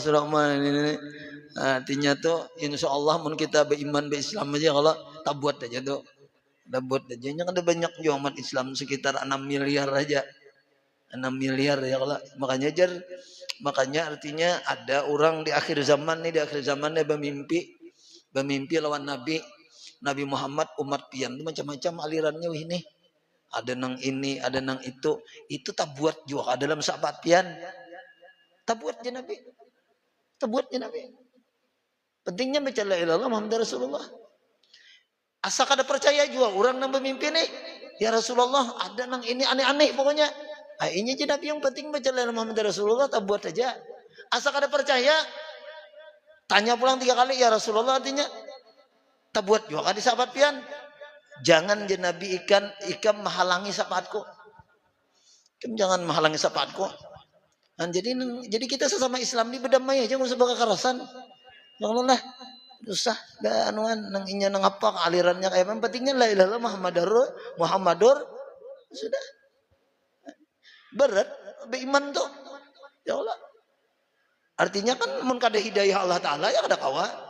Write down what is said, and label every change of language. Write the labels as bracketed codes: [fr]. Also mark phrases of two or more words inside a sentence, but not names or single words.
[bjn] Artinya tuh [ar] insya Allah [bjn] mun kita beriman berislam aja kalau tak buat aja tuh. Tak buat aja. Yang ada banyak juga umat Islam sekitar 6 miliar aja. 6 miliar [ar] ya Allah. [bjn] Makanya artinya ada orang di akhir zaman nih, bermimpi lawan Nabi Muhammad umat pian itu macam-macam alirannya ini. Ada nang ini, ada nang itu tak buat juga dalam sahabat pian. Tak buat je Nabi. Pentingnya baca [ar] la ilaha illallah Muhammad Rasulullah. [bjn] Asa kada percaya juga orang nang bermimpi nih. [ar] Ya Rasulullah [bjn] ada nang ini aneh-aneh pokoknya. Ini je Nabi yang penting baca [ar] la ilaha illallah Muhammad Rasulullah, [bjn] tak buat aja. Asa kada percaya tanya pulang 3 kali [ar] ya Rasulullah [bjn] artinya. Tak buat juga kan di sahabat pian. Jangan je Nabi ikam menghalangi sahabatku. Jangan menghalangi sahabatku. Dan jadi kita sesama Islam ni berdamai aja, enggak usah kekerasan. [ar] Ya Allah lah. [bjn] Usah dah anuan nang inya nang apa alirannya kayak apa, pentingnya [ar] la ilaha illallah Muhammadur [bjn] sudah. Berat beriman tuh. [ar] Ya Allah. [bjn] Artinya kan mun kada hidayah Allah taala ya kada kawa.